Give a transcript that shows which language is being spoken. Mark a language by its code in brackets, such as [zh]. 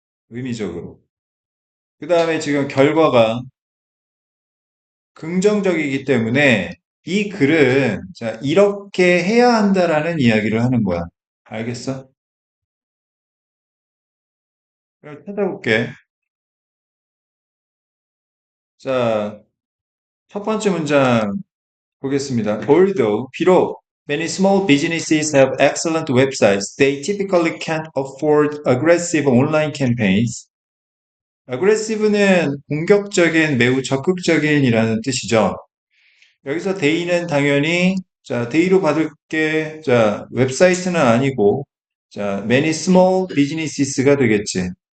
[ko] 의미적으로. 그 다음에 지금 결과가 긍정적이기 때문에 이 글은 자, 이렇게 해야 한다라는 이야기를 하는 거야. 알겠어? 그럼 찾아볼게. 자, 첫 번째 문장 보겠습니다. [en] Although, 비록 many small businesses have excellent websites, they typically can't afford aggressive online campaigns. [ko] aggressive는 공격적인, 매우 적극적인이라는 뜻이죠. 여기서 데이는 당연히 자, 데이로 받을 게 자, 웹사이트는 아니고 자, [en] many small businesses [ko] 가 되겠지.